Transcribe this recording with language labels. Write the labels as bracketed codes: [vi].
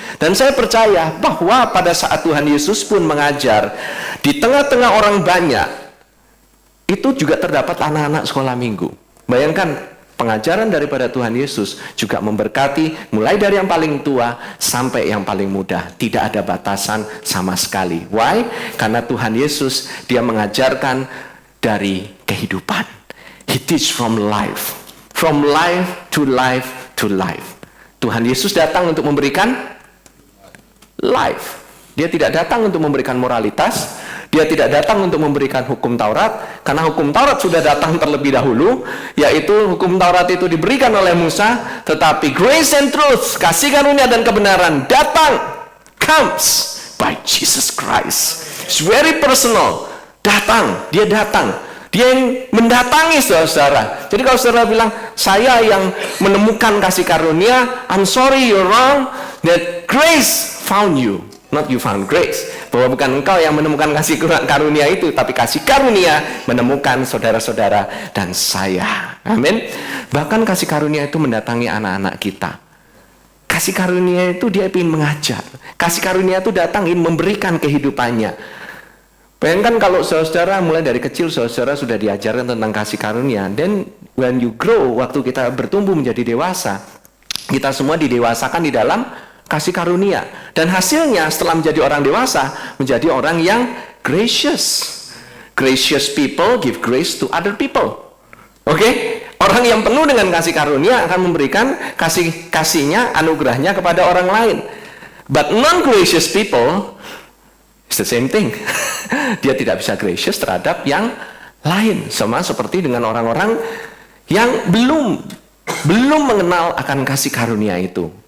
[id] Dan saya percaya bahwa pada saat Tuhan Yesus pun mengajar, di tengah-tengah orang banyak, itu juga terdapat anak-anak sekolah minggu. Bayangkan, pengajaran daripada Tuhan Yesus juga memberkati mulai dari yang paling tua sampai yang paling muda. Tidak ada batasan sama sekali. Why? Karena Tuhan Yesus, Dia mengajarkan dari kehidupan. [en] He teach from life. From life to life to life. [id] Tuhan Yesus datang untuk memberikan life. Dia tidak datang untuk memberikan moralitas. Dia tidak datang untuk memberikan hukum Taurat, karena hukum Taurat sudah datang terlebih dahulu, yaitu hukum Taurat itu diberikan oleh Musa, tetapi [en] grace and truth, [id] kasih karunia dan kebenaran datang, [en] comes by Jesus Christ. It's very personal. [id] Datang, Dia datang. Dia yang mendatangi saudara. Jadi kalau saudara bilang, saya yang menemukan kasih karunia, [en] I'm sorry, you're wrong. That grace found you, not you found grace. [id] Bahwa bukan engkau yang menemukan kasih karunia itu, tapi kasih karunia menemukan saudara-saudara dan saya. Amin. Bahkan kasih karunia itu mendatangi anak-anak kita. Kasih karunia itu Dia ingin mengajar. Kasih karunia itu datang ingin memberikan kehidupannya. Bayangkan kalau saudara mulai dari kecil saudara sudah diajarkan tentang kasih karunia, [en] then when you grow, [id] waktu kita bertumbuh menjadi dewasa, kita semua didewasakan di dalam kasih karunia, dan hasilnya setelah menjadi orang dewasa, menjadi orang yang gracious. [en] Gracious people give grace to other people. Oke? [id] Orang yang penuh dengan kasih karunia akan memberikan kasihnya, anugerahnya kepada orang lain. [en] But non-gracious people, it's the same thing. [id] Dia tidak bisa gracious terhadap yang lain. Sama seperti dengan orang-orang yang belum mengenal akan kasih karunia itu.